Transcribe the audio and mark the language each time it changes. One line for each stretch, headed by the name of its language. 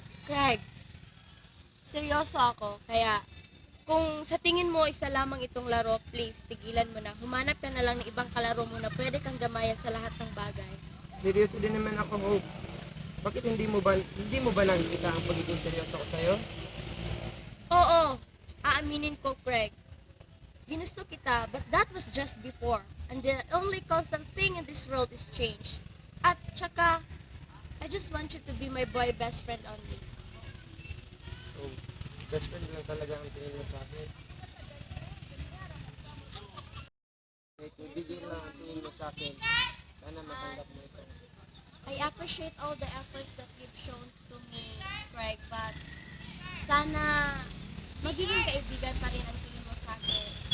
Filipino: Craig, seryoso ako. Kaya, kung sa tingin mo isa lamang itong laro, please, tigilan mo na. Humanap ka na lang ng ibang kalaro mo na pwede kang gamaya sa lahat ng bagay. Seryoso din naman ako, Hope. Bakit hindi mo ba nakikita ang pagiging seryoso ko sa'yo? Oo, aaminin ko, Craig. Ginusto kita,
English: but that was just before. And the only constant thing in this world is change.
Filipino: At tsaka,
English: I just want you to be my boy best friend only.
Filipino: So, best friend lang talaga ang tingin mo sa akin. May kaibigan lang ang tingin mo sa akin. Sana matanggap mo ito.
English: I appreciate all the efforts that you've shown to me, Craig, but
Filipino: sana magiging kaibigan pa rin ang tingin mo sa akin.